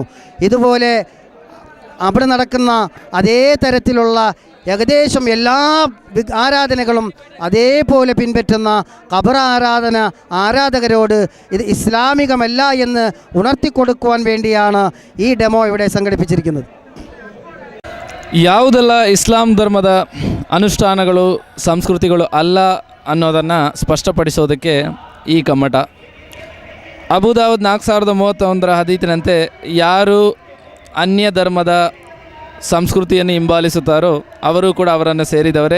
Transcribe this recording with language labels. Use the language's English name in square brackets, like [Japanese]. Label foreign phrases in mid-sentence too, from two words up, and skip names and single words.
[Malayalam] ഇതുപോലെ അവിടെ നടക്കുന്ന അതേ തരത്തിലുള്ള ഏകദേശം എല്ലാ ആരാധനകളും അതേപോലെ പിൻപറ്റുന്ന ഖബർ ആരാധകരോട് ഇത് ഇസ്ലാമികമല്ല എന്ന് ഉണർത്തിക്കൊടുക്കുവാൻ വേണ്ടിയാണ് ഈ ഡെമോ ഇവിടെ സംഘടിപ്പിച്ചിരിക്കുന്നത്. [Kannada] ಯಾವುದೆಲ್ಲ ಇಸ್ಲಾಂ ಧರ್ಮದ ಅನುಷ್ಠಾನಗಳು ಸಂಸ್ಕೃತಿಗಳು ಅಲ್ಲ ಅನ್ನೋದನ್ನು ಸ್ಪಷ್ಟಪಡಿಸೋದಕ್ಕೆ ಈ ಕಮ್ಮಟ. ಅಬುದಾವುದ್ 4031 ಹದೀತಿನಂತೆ ಯಾರು ಅನ್ಯ ಧರ್ಮದ ಸಂಸ್ಕೃತಿಯನ್ನು ಹಿಂಬಾಲಿಸುತ್ತಾರೋ ಅವರು ಕೂಡ ಅವರನ್ನು ಸೇರಿದವರೇ.